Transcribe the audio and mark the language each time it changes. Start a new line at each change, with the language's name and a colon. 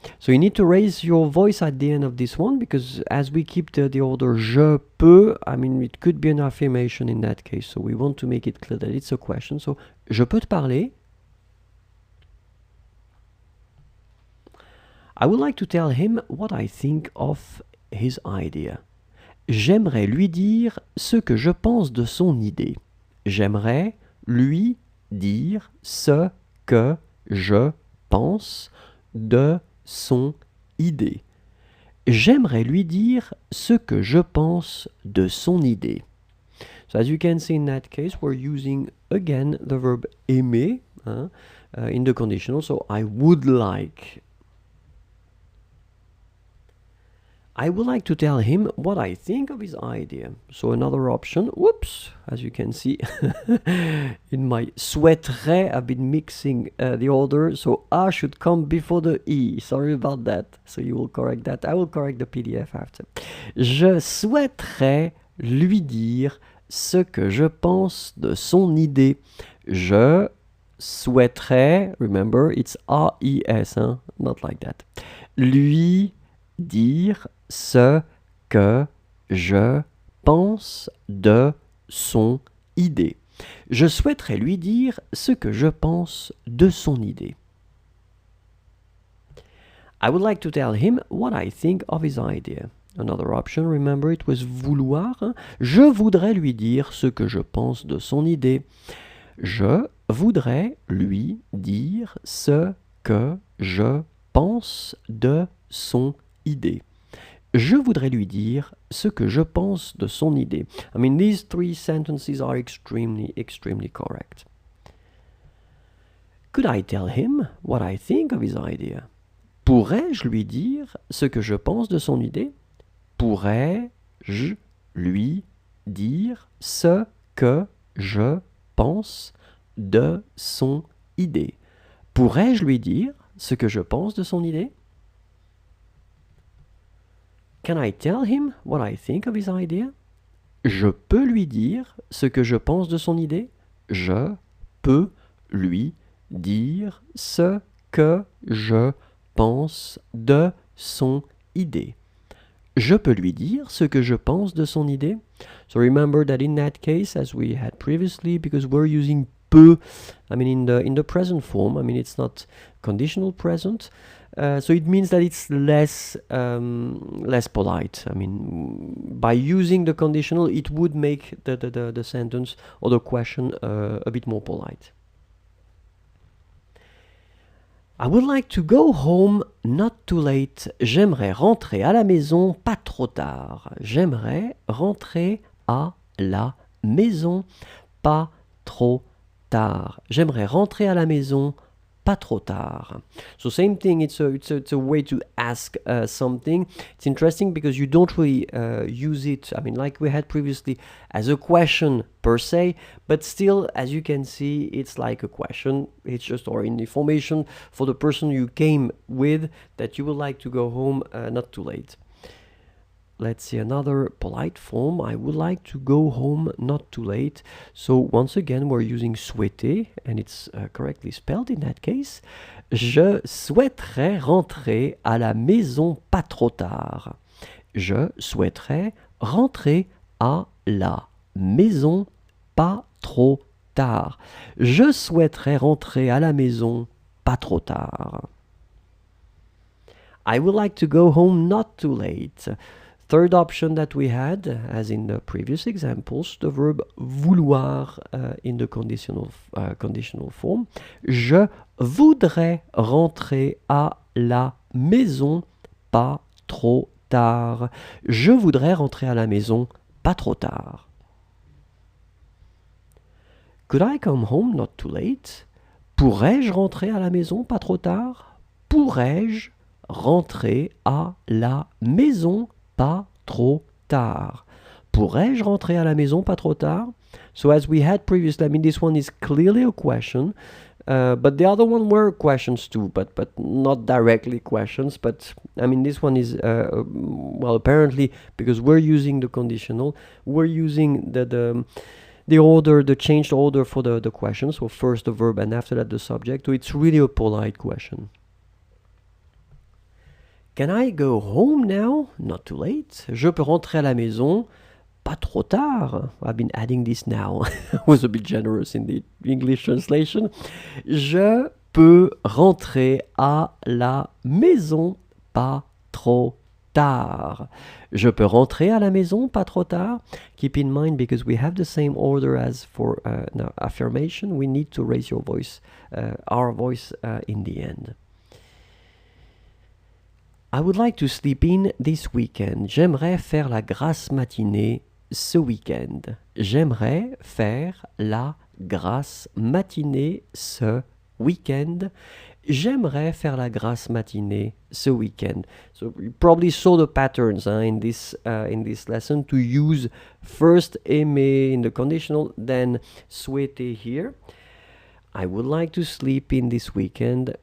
English: So you need to raise your voice at the end of this one, because as we keep the order
French: je peux,
English: I mean, it could be an affirmation in that case. So we want to make it clear that it's a question. So,
French: je peux te parler?
English: I would like to tell him what I think of his idea.
French: J'aimerais lui dire ce que je pense de son idée. J'aimerais lui dire ce que je pense de son idée. J'aimerais lui dire ce que je pense de son idée.
English: So as you can see in that case, we're using again the verb aimer in the conditional. So I would like to tell him what I think of his idea. So another option, whoops, as you can see, in my souhaiterais, I've been mixing the order, so A should come before the E. Sorry about that. So you will correct that. I will correct the PDF after.
French: Je souhaiterais lui dire ce que je pense de son idée. Je souhaiterais,
English: remember, it's A-I-S,
French: hein?
English: Not like that.
French: Lui dire ce que je pense de son idée. Je souhaiterais lui dire ce que je pense de son idée.
English: I would like to tell him what I think of his idea. Another option, remember, it was vouloir.
French: Hein? Je voudrais lui dire ce que je pense de son idée. Je voudrais lui dire ce que je pense de son idée. Je voudrais lui dire ce que je pense de son idée.
English: I mean, these three sentences are extremely correct. Could I tell him what I think of his idea?
French: Pourrais-je lui dire ce que je pense de son idée? Pourrais-je lui dire ce que je pense de son idée? Pourrais-je lui dire ce que je pense de son idée?
English: Can I tell him what I think of his idea?
French: Je peux lui dire ce que je pense de son idée? Je peux lui dire ce que je pense de son idée. je peux lui dire ce que je pense de son idée.
English: So remember that in that case, as we had previously, because we're using peut, I mean in the present form, I mean it's not conditional present, so it means that it's less polite. I mean, by using the conditional, it would make the sentence or the question a bit more polite. I would like to go home not too late.
French: J'aimerais rentrer à la maison pas trop tard. J'aimerais rentrer à la maison pas trop tard. J'aimerais rentrer à la maison pas trop tard.
English: So same thing, it's a way to ask something. It's interesting because you don't really use it, I mean, like we had previously, as a question per se, but still, as you can see, it's like a question. It's just or an information for the person you came with that you would like to go home not too late. Let's see another polite form. I would like to go home not too late. So once again, we're using souhaiter, and it's correctly spelled in that case.
French: Je souhaiterais rentrer à la maison pas trop tard. Je souhaiterais rentrer à la maison pas trop tard. Je souhaiterais rentrer à la maison pas trop tard.
English: I would like to go home not too late. Third option that we had, as in the previous examples, the verb vouloir in the conditional form.
French: Je voudrais rentrer à la maison pas trop tard. Je voudrais rentrer à la maison pas trop tard.
English: Could I come home not too late?
French: Pourrais-je rentrer à la maison pas trop tard? Pourrais-je rentrer à la maison pas trop tard? Pourrais-je rentrer à la maison pas trop tard?
English: So as we had previously, I mean, this one is clearly a question, but the other one were questions too, but not directly questions. But I mean, this one is, well, apparently, because we're using the conditional, we're using the order, the changed order for the question. So first the verb and after that the subject. So it's really a polite question. Can I go home now? Not too late.
French: Je peux rentrer à la maison pas trop tard.
English: I've been adding this now. I was a bit generous in the English translation.
French: Je peux rentrer à la maison pas trop tard. Je peux rentrer à la maison pas trop tard.
English: Keep in mind, because we have the same order as for affirmation, we need to raise your voice, our voice in the end. I would like to sleep in this weekend.
French: J'aimerais faire la grasse matinée ce week-end. J'aimerais faire la grasse matinée ce week-end. J'aimerais faire la grasse matinée ce week-end.
English: So you probably saw the patterns in this lesson to use first aimer in the conditional, then souhaiter here. I would like to sleep in this weekend.